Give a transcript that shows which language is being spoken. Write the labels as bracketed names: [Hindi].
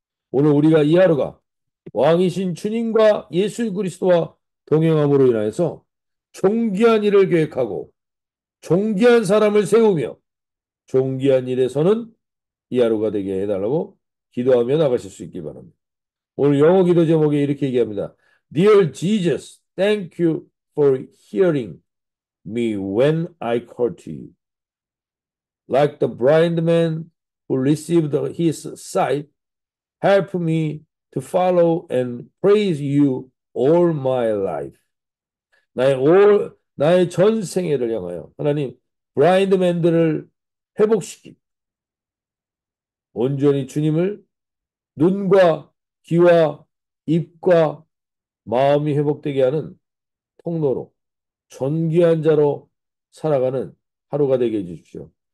[Korean] 오늘 우리가 이 하루가 왕이신 주님과 예수 그리스도와 동행함으로 인하여서 존귀한 일을 계획하고 존귀한 사람을 세우며 존귀한 일에서는 이 하루가 되게 해달라고 기도하며 나가실 수 있기 바랍니다. 오늘 영어 기도 제목에 이렇게 얘기합니다. [English] Dear Jesus, thank you for hearing me when I called to you. Like the blind man who received his sight, help me to follow and praise you all my life. [Korean] 나의 전 생애를 향하여 하나님 블라인드맨들을 회복시키고 온전히 주님을 눈과 귀와 입과 마음이 회복되게 하는 통로로 존귀한 자로 살아가는 하루가 되게 해주십시오.